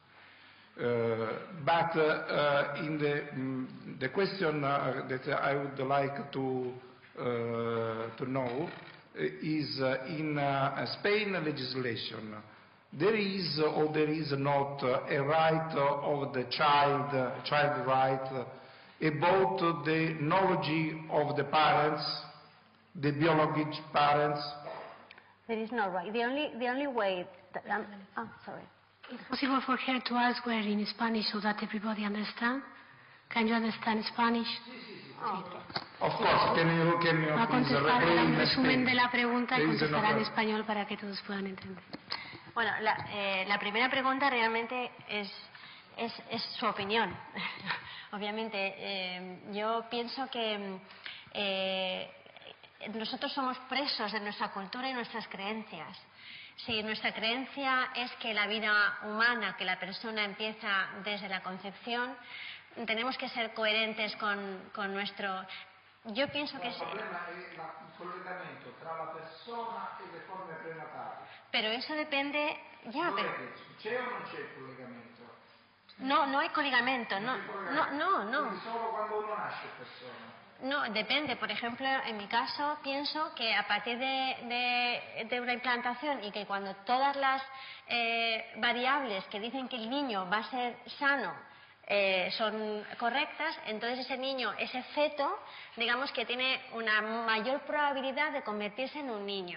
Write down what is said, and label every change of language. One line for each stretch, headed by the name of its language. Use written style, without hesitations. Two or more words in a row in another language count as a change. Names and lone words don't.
English: But in the question that I would like to know is in Spain legislation, there is or there is not a right of the child right about the knowledge of the parents, the biological parents? There is no right. The only way that, sorry. Is it possible for her to ask her in Spanish so that everybody understands? Can you understand Spanish? Of course. Can you
Spanish: Va a contestar un resumen de la pregunta y
English: There is
Spanish: contestará en
English: another-
Spanish: español para que todos puedan entender. Bueno, la primera pregunta realmente es su opinión. Obviamente, yo pienso que nosotros somos presos de nuestra cultura y nuestras creencias. Si nuestra creencia es que la vida humana, que la persona empieza desde la concepción, tenemos que ser coherentes con nuestro... Yo pienso que... El problema es el
Italian: collegamento tra la persona e le forme prenatali.
Spanish: Pero eso depende... Ya, pero...
Italian: C'è o non c'è il collegamento?
Spanish: No hay coligamiento, no.
Italian: Quindi solo quando uno nasce persona.
Spanish: No, depende. Por ejemplo, en mi caso pienso que a partir de una implantación y que cuando todas las variables que dicen que el niño va a ser sano son correctas, entonces ese niño, ese feto, digamos que tiene una mayor probabilidad de convertirse en un niño.